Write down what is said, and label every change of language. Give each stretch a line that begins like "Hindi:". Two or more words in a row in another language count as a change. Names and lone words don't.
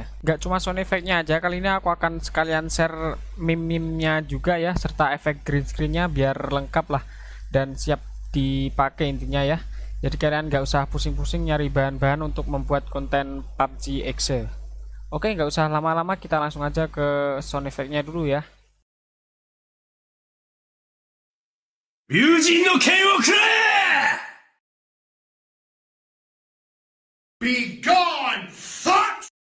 Indonesian: Nggak cuma
English: sound effectnya
Indonesian: aja, kali ini aku akan sekalian
English: share meme-nya
Indonesian: juga ya, serta efek
English: green screennya
Indonesian: biar lengkap lah dan siap dipakai intinya ya. Jadi kalian nggak usah pusing-pusing nyari bahan-bahan untuk membuat konten PUBG Exe. Oke, nggak usah lama-lama, kita langsung aja ke
English: sound effectnya
Indonesian: dulu ya.
Japanese: 友人の剣をくれ
English: Be gone, fuck!